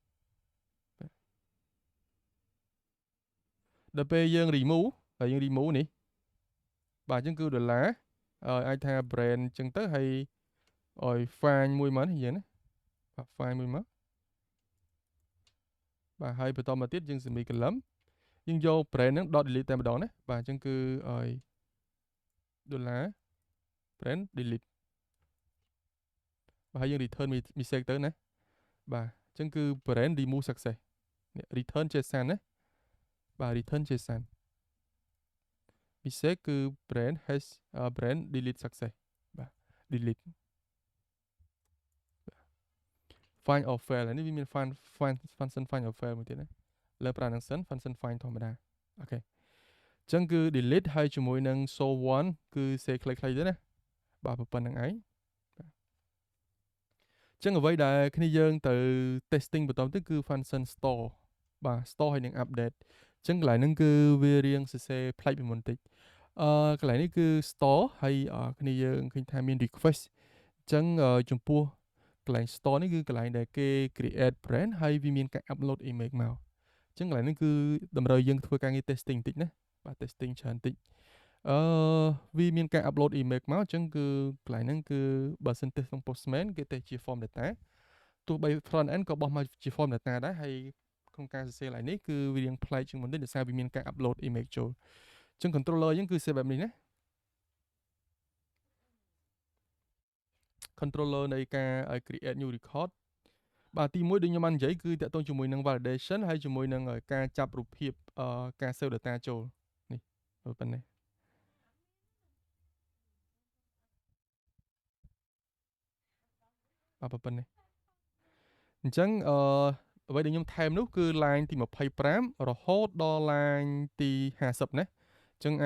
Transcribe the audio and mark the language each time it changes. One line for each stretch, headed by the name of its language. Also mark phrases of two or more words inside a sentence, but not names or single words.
Khmer: ដល់ពេលយើង remove ហើយយើង remove នេះបាទអញ្ចឹងគឺដុល្លារអាចថា brand អញ្ចឹងទៅហើយឲ្យ find មួយមកនេះយើងណាបាទ find មួយមក បាទហើយបន្តមកទៀតយើង semicolon យើងយក brand ហ្នឹង .delete តែម្ដងណាបាទអញ្ចឹងគឺឲ្យដុល្លារ
English: brand delete
Khmer: បាទហើយយើង
English: return mistake
Khmer: ទៅណាបាទអញ្ចឹងគឺ
English: brand remove success
Khmer: នេះ
English: return JSON
Khmer: ណាបាទ
English: return JSON mistake
Khmer: គឺ
English: brand has brand delete success
Khmer: បាទ delete
English: find or fail
Khmer: នេះវាមាន
English: function find or fail
Khmer: មួយទៀតណាលើប្រើនឹងសិន
English: function find
Khmer: ធម្មតាអូខេអញ្ចឹងគឺ delete ហើយជាមួយនឹង
English: show one
Khmer: គឺ say ខ្លីៗទៅណាបាទប៉ុណ្្នឹងឯងចឹងអ្វី ដែលគ្នាយើងទៅ testing បន្តទៅគឺ
English: function store
Khmer: បាទ store ហើយនឹង update ចឹងកន្លែងហ្នឹងគឺវារៀងសរសេរប្លែកពីមុនតិចកន្លែងនេះគឺ store ហើយគ្នា យើងឃើញថាមាន request ចឹងចំពោះកន្លែង store នេះគឺកន្លែងដែលគេ
English: create brand
Khmer: ហើយវាមានការ
English: upload image
Khmer: មកចឹងកន្លែងនេះគឺតម្រូវយើងធ្វើការងារ testing បន្តិចណាបាទ testing ច្រើនបន្តិចវាមានការ
English: upload image
Khmer: មកអញ្ចឹងគឺកន្លែងហ្នឹងគឺបើសិន test ក្នុង Postman គេ test ជា
English: form data
Khmer: ទោះបី
English: front end
Khmer: ក៏បោះមកជា
English: form data
Khmer: ដែរហើយក្នុងការសរសេរឡើងនេះគឺវារៀងប្លែកជាងមុនតិចដោយសារវាមានការ
English: upload image
Khmer: ចូលអញ្ចឹង controller យើងគឺ set បែបនេះណា controller នៃការឲ្យ
English: create new record
Khmer: បាទទី1ដូចខ្ញុំបាននិយាយគឺតាក់ទងជាមួយនឹង validation ហើយជាមួយនឹងការចាប់រូបភាពការ save data ចូលនេះប៉ុណ្ណេះបាទប៉ុណ្ណេះអញ្ចឹងអ្វីដែលខ្ញុំថែមនោះគឺ line ទី25រហូតដល់ line ទី50ណាអញ្ចឹង